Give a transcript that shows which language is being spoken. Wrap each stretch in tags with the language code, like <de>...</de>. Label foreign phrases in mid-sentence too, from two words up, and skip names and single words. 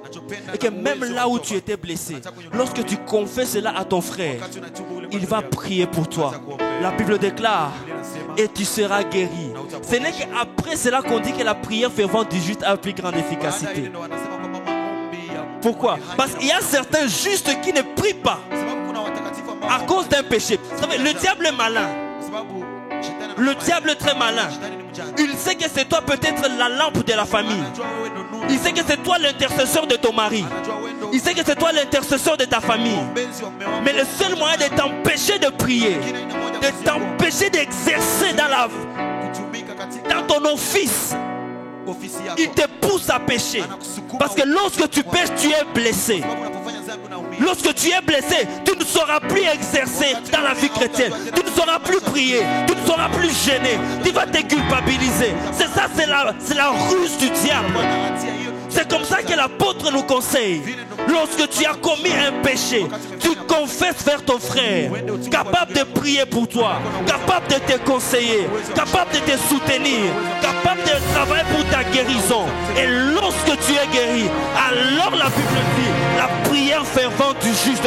<sw>Nachopenda</sw> <fr>et que</fr> <sw>na</sw> <fr>même</fr> <sw>uwezo</sw> <fr>là</fr> <sw>wa</sw> <fr>où</fr> <sw>kutoba.</sw> <fr>tu étais blessé, lorsque tu confesses cela à ton frère,</fr> <sw>Wakati unatubu ule</sw> <fr>il va</fr> <sw>mwenzi</sw> <fr>prier pour toi. La Bible déclare, et tu seras guéri. Ce n'est qu'après cela qu'on dit que la prière fervente du juste a plus grande</fr> <sw>baada ya ile</sw> <fr>efficacité.</fr> <sw>ndo wanasema kwamba maombi ya mtu</sw> <fr>Pourquoi?</fr> <sw>mwenye haki</sw> <fr>Parce qu'il y a certains justes qui ne prient pas</fr> <sw>sababu kuna watakatifu ambao</sw> <fr>à cause d'un péché. Vous savez, le diable est malin.</fr> <sw>kwa sababu shetani</sw> <fr>Le</fr> <sw>anafanya-</sw> <fr>diable est très malin.</fr> <sw>shetani ni mjanja.</sw> <fr>Il sait que c'est toi peut-être la lampe de la famille.</fr> <sw>Anajua wewe ndo nuru.</sw> <fr>Il sait que c'est toi l'intercesseur de ton mari.</fr> <sw>Anajua wewe ndo</sw> <fr>Il sait que c'est toi l'intercesseur de ta famille.</fr> <sw>mpenzi wa mume wako.</sw> <fr>Mais le seul moyen de t'empêcher de prier,</fr> <sw>Lakini aina moja</sw> <fr>de</fr> <sw>basi ya kuomba,</sw> <fr>t'empêcher d'exercer</fr> <sw>kutumika katika</sw> <fr>dans ton office,</fr> <sw>ofisi yako.</sw> <fr>il te pousse à pécher.</fr> <sw>Anakusukuma</sw> <fr>Parce que lorsque tu pêches, tu es blessé.</fr> <sw>sababu unapofanya dhambi unaumia.</sw> <fr>Lorsque tu es blessé, tu ne sauras plus exercer dans la vie chrétienne. Tu ne sauras plus prier. Tu ne sauras plus gêner. Tu vas te culpabiliser. C'est ça, c'est la ruse du diable.</fr> <sw>Bwana hatia hiyo.</sw> <fr>C'est comme ça que l'apôtre nous conseille. Lorsque tu as commis un péché, tu confesses vers ton frère, capable de prier pour toi, capable de te conseiller, capable de te soutenir, capable de travailler pour ta guérison. Et lorsque tu es guéri, alors la Bible dit la prière fervente du juste.</fr>